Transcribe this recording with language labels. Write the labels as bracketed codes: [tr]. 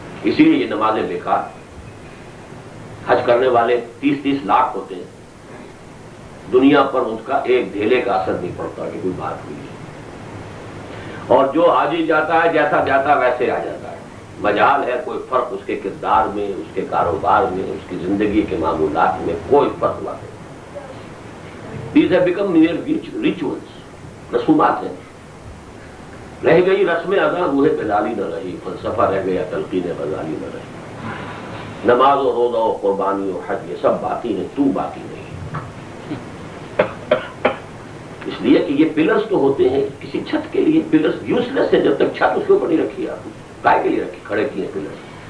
[ur] اسی لیے یہ نمازیں بیکار. حج کرنے والے 30-30 لاکھ ہوتے ہیں، دنیا پر ان کا ایک ڈھیلے کا اثر نہیں پڑتا کہ کوئی بات ہوئی ہے. اور جو حاجی جاتا ہے جیسا جاتا ویسے آ جاتا ہے. مجال ہے کوئی فرق اس کے کردار میں، اس کے کاروبار میں، اس کی زندگی کے معمولات میں کوئی فرق واقع. [en] These have become mere rituals، [ur] رسومات ہیں. رہ گئی رسم ادا روح بلالی نہ رہی، فلسفہ رہ گیا تلقین غزالی نہ رہی. نماز و روزہ و قربانی و حج یہ سب باقی ہیں، تو باقی نہیں. اس لیے کہ یہ پلرز تو ہوتے ہیں کسی چھت کے لیے. پلرز یوز لیس ہے جب تک چھت اس کے اوپر نہیں رکھی. آپ کائے کے لیے رکھی، کھڑے کیے پلرز.